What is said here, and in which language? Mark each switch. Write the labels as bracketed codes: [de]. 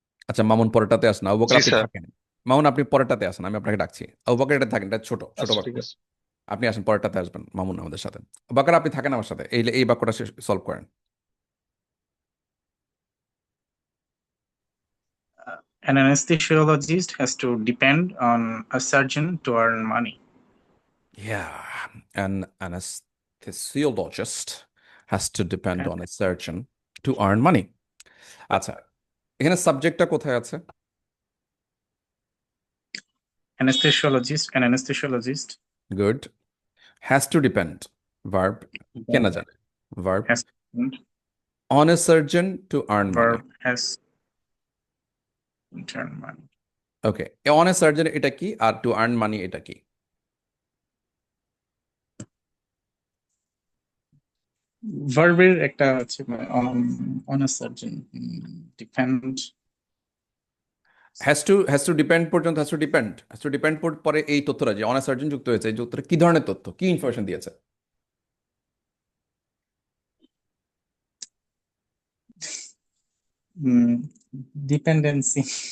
[bn] আচ্ছা, মামুন পরেরটাতে আসেন, আবু বকর জি আপনি স্যার। থাকেন। মামুন আপনি পরেরটাতে আসেন, আমি আপনাকে ডাকছি। আবু বকর এটা থাকেন, এটা ছোট ছোট আচ্ছা বাক্য, ঠিক আছে। আপনি আসেন পরেরটাতে আসবেন মামুন আমাদের সাথে। আবু বকর আপনি থাকেন আমার সাথে, এই বাক্যটা সলভ করেন। [en] An anesthesiologist has to depend on a surgeon to earn money. Yeah, an anesthesiologist has to depend on a surgeon to earn money. [bn] আচ্ছা, এখানে সাবজেক্টটা কোথায় আছে? [en] An anesthesiologist [bn] good. [en] has to depend, [bn] verb, কে না জানে? Verb [en] has on a surgeon to earn money. verb has to earn money. [bn] Okay, [en] on a surgeon [bn] এটা কি, আর [en] to earn money [bn] এটা কি? ভার্বের একটা আছে [en] on a surgeon, depend. [bn] Has to depend পর্যন্ত হ্যাজ টু ডিপেন্ড পরে এই তথ্যটা যে [en] on a surgeon [bn] যুক্ত হয়েছে, এই তথ্যটা কি ধরনের তথ্য, কি ইনফরমেশন দিয়েছে? [en] Dependency.